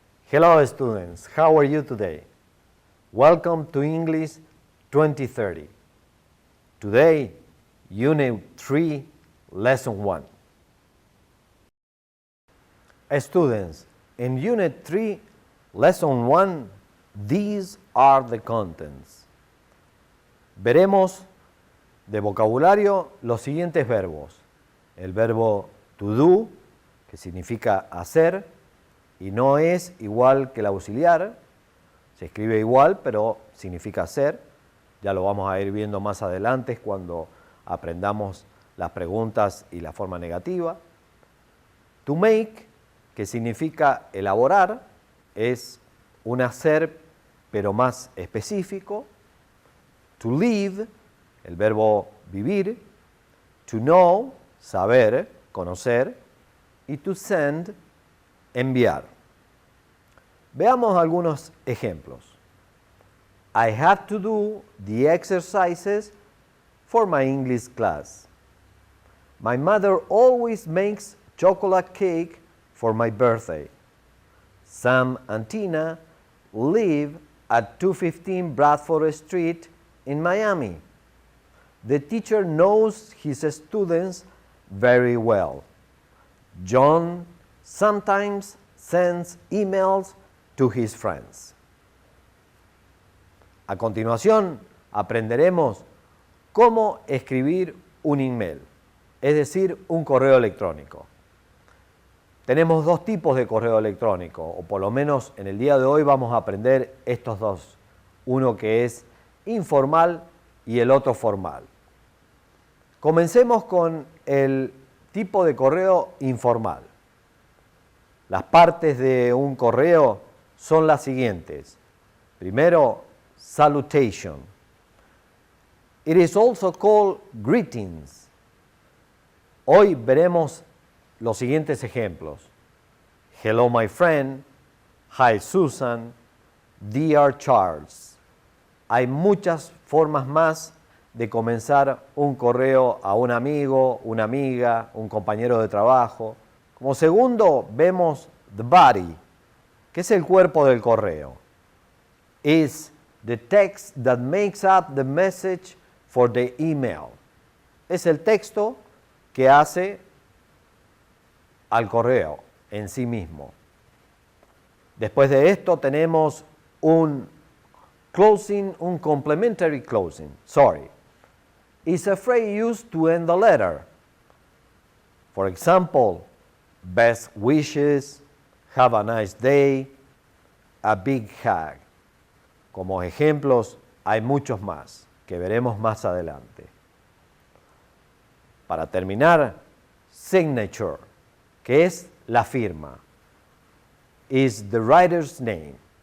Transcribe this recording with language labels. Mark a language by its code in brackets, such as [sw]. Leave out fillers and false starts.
[en] Hello students, how are you today? Welcome to English 2030. Today, Unit 3, Lesson 1. Students, in Unit 3, Lesson 1, these are the contents. [es] Veremos de vocabulario los siguientes verbos. El verbo to do, que significa hacer, y no es igual que el auxiliar. Se escribe igual, pero significa hacer. Ya lo vamos a ir viendo más adelante cuando aprendamos las preguntas y la forma negativa. To make, que significa elaborar, es un hacer, pero más específico. To live, el verbo vivir. To know, saber, conocer. Y to send, enviar. Veamos algunos ejemplos. [en] I have to do the exercises for my English class. My mother always makes chocolate cake for my birthday. Sam and Tina live at 215 Bradford Street in Miami. The teacher knows his students very well. John sometimes sends emails to his friends. [es] A continuación, aprenderemos cómo escribir un email, es decir, un correo electrónico. Tenemos dos tipos de correo electrónico, o por lo menos en el día de hoy vamos a aprender estos dos. Uno que es informal y el otro formal. Comencemos con el tipo de correo informal. Las partes de un correo son las siguientes. Primero, salutation. [en] It is also called greetings. [es] Hoy veremos los siguientes ejemplos. [en] Hello my friend, hi Susan, dear Charles. [es] Hay muchas formas más de comenzar un correo a un amigo, una amiga, un compañero de trabajo. Como segundo, vemos the body, que es el cuerpo del correo. [en] Is the text that makes up the message for the email. [es] Es el texto que hace al correo en sí mismo. Después de esto tenemos un closing, un complementary closing. [en] Sorry. It's a phrase used to end the letter. For example, best wishes, have a nice day, a big hug. [es] Como ejemplos hay muchos más que veremos más adelante. Para terminar, signature, que es la firma. [en] Is the writer's name.